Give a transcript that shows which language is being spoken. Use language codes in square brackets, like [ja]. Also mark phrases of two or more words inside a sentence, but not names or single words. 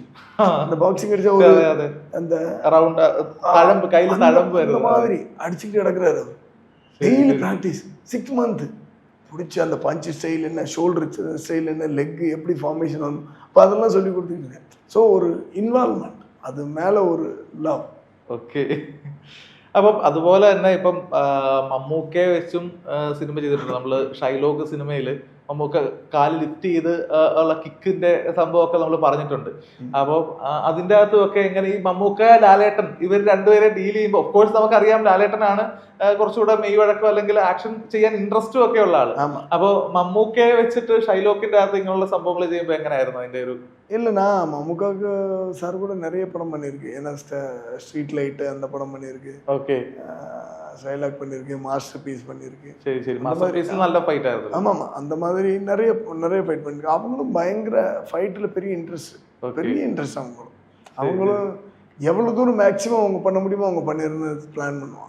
[ta] அந்த பாக்ஸிங் அடிச்சா ஒரு அந்த அந்த மாதிரி அடிச்சுக்கிட்டு கிடக்குறாரு அவர். [en] daily practice 6 month. [ta] பிடிச்ச அந்த [en] punch style [ta] என்ன, [en] shoulder style [ta] என்ன, லெக் எப்படி ஃபார்மேஷன் ஆகணும், அப்போ அதெல்லாம் சொல்லி கொடுத்துருக்கேன். ஸோ ஒரு இன்வால்வ்மெண்ட், அது மேலே ஒரு ലവ്. [ml] ഓക്കെ. അപ്പം അതുപോലെ തന്നെ ഇപ്പം മമ്മൂക്കയെ വെച്ചും സിനിമ ചെയ്തിട്ടുണ്ട്. നമ്മള് ഷൈലോക്ക് സിനിമയിൽ മമ്മൂക്ക കാല് ലിഫ്റ്റ് ചെയ്ത് ഉള്ള കിക്കിന്റെ സംഭവമൊക്കെ നമ്മൾ പറഞ്ഞിട്ടുണ്ട്. അപ്പോൾ അതിൻ്റെ അകത്തുമൊക്കെ എങ്ങനെ ഈ മമ്മൂക്ക ലാലേട്ടൻ ഇവർ രണ്ടുപേരെ ഡീൽ ചെയ്യുമ്പോൾ [en] of course [ml] നമുക്കറിയാം ലാലേട്ടനാണ് കുറച്ചുകൂടെ മെയ് വഴക്കോ അല്ലെങ്കിൽ ആക്ഷൻ ചെയ്യാൻ ഇൻട്രസ്റ്റും ഒക്കെ ഉള്ള ആള്. അപ്പോൾ മമ്മൂക്കയെ വെച്ചിട്ട് ഷൈലോക്കിന്റെ അകത്ത് ഇങ്ങനെയുള്ള സംഭവങ്ങൾ ചെയ്യുമ്പോൾ എങ്ങനെയായിരുന്നു അതിന്റെ ഒരു? [ta] இல்லை, நான் மம்முக்காவுக்கு சார் கூட நிறைய படம் பண்ணியிருக்கு. ஏன்னா ஸ்ட்ரீட் லைட்டு அந்த படம் பண்ணியிருக்கு. ஓகே. ஷைலாக் பண்ணியிருக்கு, மாஸ்டர் பீஸ் பண்ணியிருக்கு. சரி சரி, மாஸ்டர் பீஸ் நல்ல ஃபைட் ஆகுது. ஆமாம், அந்த மாதிரி நிறைய ஃபைட் பண்ணியிருக்கு. அவங்களும் பயங்கர ஃபைட்டில் பெரிய இன்ட்ரெஸ்ட் அவங்களும் எவ்வளோ தூரம் மேக்ஸிமம் அவங்க பண்ண முடியுமோ அவங்க பண்ணிருந்து பிளான் பண்ணுவாங்க.